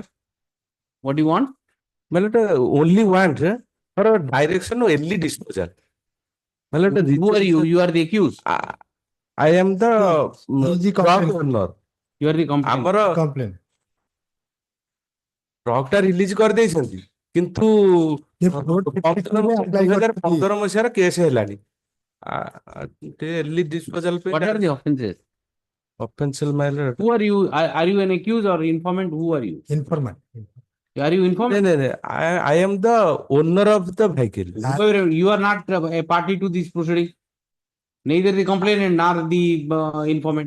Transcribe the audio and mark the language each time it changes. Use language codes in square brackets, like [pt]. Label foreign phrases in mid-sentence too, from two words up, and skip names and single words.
[en] What do you want? my lord, only want for a direction of early disposal. My lord, Who are you? You are the accused. I am the truck owner. You are the complainant. Complaint. [or] ଟ୍ରକଟା ରିଲିଜ କରେ ଦେଇଛନ୍ତି କିନ୍ତୁ 2015 ମସିହାର କେସ୍ ହେଲାଣି [en] early disposal What are the offenses? Offensive, my lord. Who are you? Are you an accused or informant? Who are you? Informant. Are you informant? No. I am the owner of the vehicle. However, you are not a party to this proceeding. Neither the complainant nor the informant.